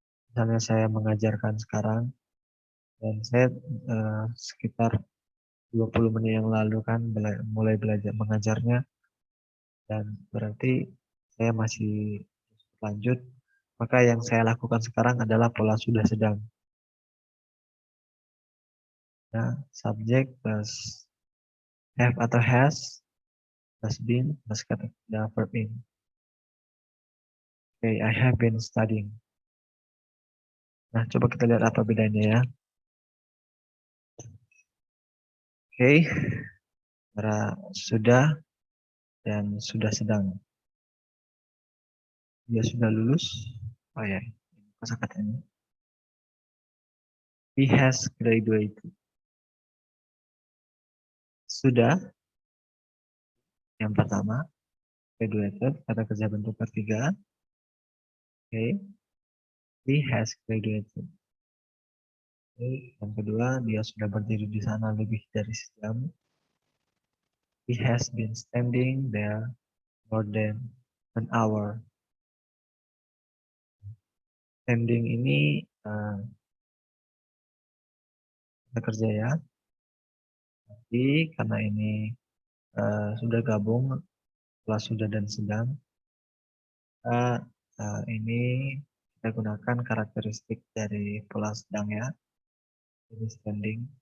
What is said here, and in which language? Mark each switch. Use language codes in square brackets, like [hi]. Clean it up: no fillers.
[id] Misalnya saya mengajarkan sekarang, dan saya sekitar 20 menit yang lalu kan mulai belajar mengajarnya, dan berarti saya masih lanjut, maka yang saya lakukan sekarang adalah pola sudah sedang. Nah, subjek plus have atau has plus been plus kata verb in. [en] Okay, I have been studying. [id] Nah, coba kita lihat apa bedanya ya. Oke, antara sudah dan sudah sedang. Dia sudah lulus. Oh ya, kosakatanya. [en] He has graduated. [id] Sudah, yang pertama. Graduated, kata kerja bentuk ketiga. Oke. [en] He has graduated. Oke. [id] Yang kedua, dia sudah berdiri di sana lebih dari sejam. [en] He has been standing there more than an hour. [id] Standing ini kata kerja ya. Jadi karena ini sudah gabung setelah sudah dan sedang, ini kita gunakan karakteristik dari pola sedang ya. Jadi standing.